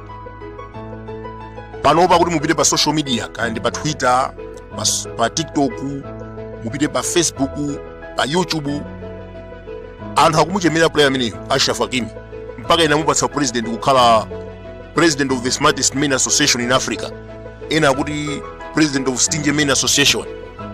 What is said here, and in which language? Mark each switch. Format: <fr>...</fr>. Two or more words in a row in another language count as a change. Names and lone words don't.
<ny>Panopa kuti mupite pa</ny> <en>social media</en> <ny>kandi pa Twitter, pa TikTok, mupite pa Facebook, pa YouTube, anthu akumuchemera player ameneyo Achraf Hackimi mpaka inamupatsa president kukhala</ny> <en>president of the smartest men association in Africa,</en> <ny>ena kuti</ny> <en>president of stingy men association.</en>